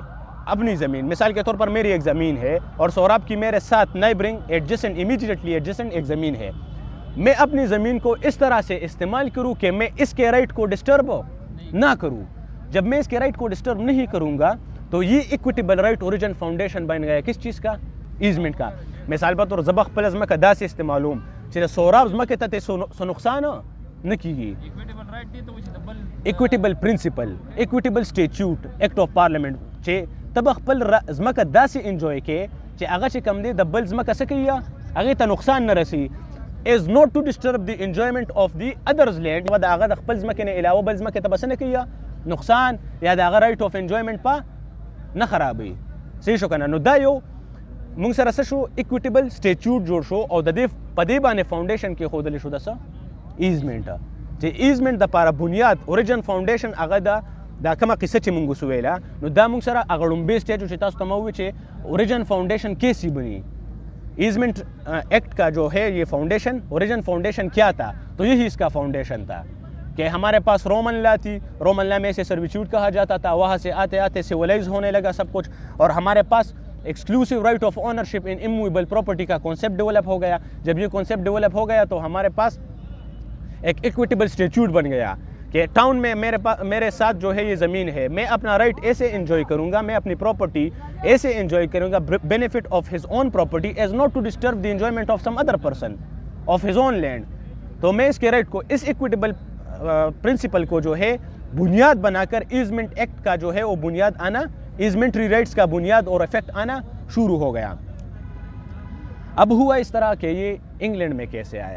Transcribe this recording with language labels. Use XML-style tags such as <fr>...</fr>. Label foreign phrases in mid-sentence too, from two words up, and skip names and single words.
<ur>اپنی زمین مثال کے طور پر میری ایک زمین ہے اور سوراب کی میرے ساتھ</ur> <en>neighbouring adjacent immediately adjacent</en> <ur>ایک زمین ہے. میں اپنی زمین کو اس طرح سے استعمال کروں کہ میں اس کے رائٹ کو ڈسٹرب نہ کروں. جب میں اس کے رائٹ کو ڈسٹرب نہیں کروں گا تو یہ</ur> <en>equitable right origin foundation</en> <ur>بن گیا کس چیز کا؟ ایزمنٹ کا.</ur> <ps>مثال په تور زبخ پل زمکه داسې استعمالوم چې سوراب زمکه ته سو نقصان نه کیږي.</ps> <en>equitable principle, equitable statute, act of parliament</en> <ps>چې تبخ پل زمکه داسې انجوای کې چې هغه چې کم دی د بل زمکه څه کوي هغه ته نقصان نه رسي</ps> <en>is not to disturb the enjoyment of the others land.</en> <ps>و د هغه د خپل زمکه نه علاوه بل زمکه ته بس نه کوي نقصان یا د هغه</ps> <en>right of enjoyment</en> <ps>په نه خرابوي. صحیح شو کنه. نو دا یو مونږ سره څه شو</ps> <en>equitable statute</en> <ps>جوړ شو او د دې په دې باندې فاؤنډیشن کې ښودلی شو د څه ایزمنټ چې ایزمنټ دپاره بنیاد</ps> <en>origin foundation</en> <ps>هغه د دا کومه قصه چې مونږ وسویله نو دا مونږ سره هغه لومبی سټیج چې تاسو ته مو وی</ps> <ur>چې</ur> <en>origin foundation</en> <ur>کیسی بنی</ur> <en>easement act</en> <ur>کا جو ہے یہ</ur> <en>foundation origin foundation</en> <ur>کیا تھا تو یہی اس کا فاؤنڈیشن تھا کہ ہمارے پاس</ur> <en>Roman law</en> <ur>تھی</ur> <en>Roman law</en> <ur>میں اسے سرویچیوٹ کہا جاتا تھا وہاں سے آتے آتے سیولائز ہونے لگا سب کچھ اور ہمارے پاس</ur> <en>exclusive right of ownership in immovable property</en> <ur>کا</ur> <en>concept develop</en> <ur>ہو گیا جب یہ</ur> <en>concept develop</en> <ur>ہو گیا تو ہمارے پاس ایک</ur> <en>equitable statute</en> <ur>بن گیا کہ ٹاؤن میں میرے ساتھ جو ہے یہ زمین ہے میں اپنا رائٹ ایسے انجوائے کروں گا میں اپنی پراپرٹی ایسے انجوائے کروں گا</ur> <en>benefit of his own property is not to disturb the enjoyment of some other person of his own land</en> <ur>تو میں اس کے رائٹ کو اس</ur> <en>equitable principle</en> <ur>کو جو ہے بنیاد بنا کر</ur> <en>easement act</en> <ur>کا جو ہے وہ بنیاد آنا</ur> <en>easementary rights</en> <ur>کا بنیاد اور افیکٹ آنا شروع ہو گیا. اب ہوا اس طرح کہ یہ انگلینڈ میں کیسے آیا.</ur>